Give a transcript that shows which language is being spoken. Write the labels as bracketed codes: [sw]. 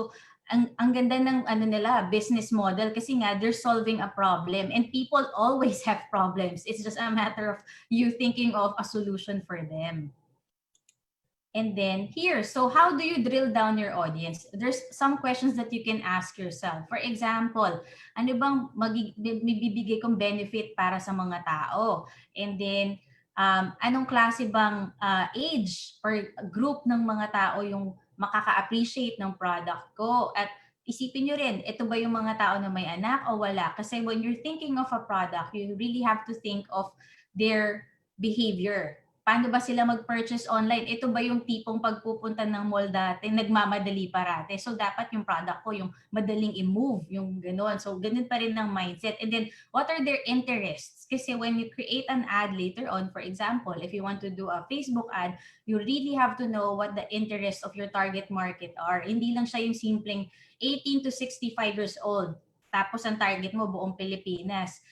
[tl] So ang ganda ng ano nila, business model, kasi nga [en] they're solving a problem, and people always have problems. It's just a matter of you thinking of a solution for them. And then here, so how do you drill down your audience? There's some questions that you can ask yourself. For example, [tl] ano bang mabibigay kong benefit para sa mga tao? [en] And then, [tl] anong klase bang [en] age or group [tl] ng mga tao yung makaka-appreciate ng product ko? At isipin nyo rin, ito ba yung mga tao na may anak o wala? [en] Kasi when you're thinking of a product, you really have to think of their behavior. [tl] Paano ba sila mag-purchase online? Ito ba yung tipong pagpupunta ng mall dati, nagmamadali parate? So, dapat yung product ko, yung madaling i-move, yung gano'n. [en] So, [tl] ganun pa rin ang mindset. [en] And then, what are their interests? Kasi when you create an ad later on, for example, if you want to do a Facebook ad, you really have to know what the interests of your target market are. [tl] Hindi lang siya yung simpleng 18 to 65 years old. Tapos, ang target mo, buong Pilipinas.